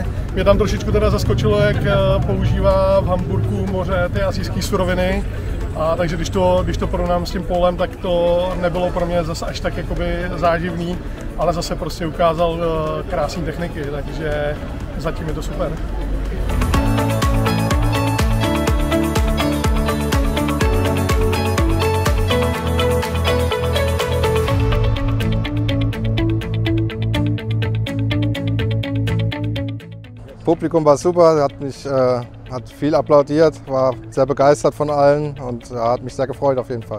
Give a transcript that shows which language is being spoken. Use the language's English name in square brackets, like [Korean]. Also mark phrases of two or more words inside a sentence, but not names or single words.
[Czech] Mě tam trošičku teda zaskočilo, jak používá v Hamburku moře ty asijské suroviny. Takže když to porovnám s tím Paulem, tak to nebylo pro mě zase až tak jakoby záživný, ale zase prostě ukázal krásné techniky, takže zatím je to super. [German] Publikum war super, hat viel applaudiert, war sehr begeistert von allen und hat mich sehr gefreut auf jeden Fall.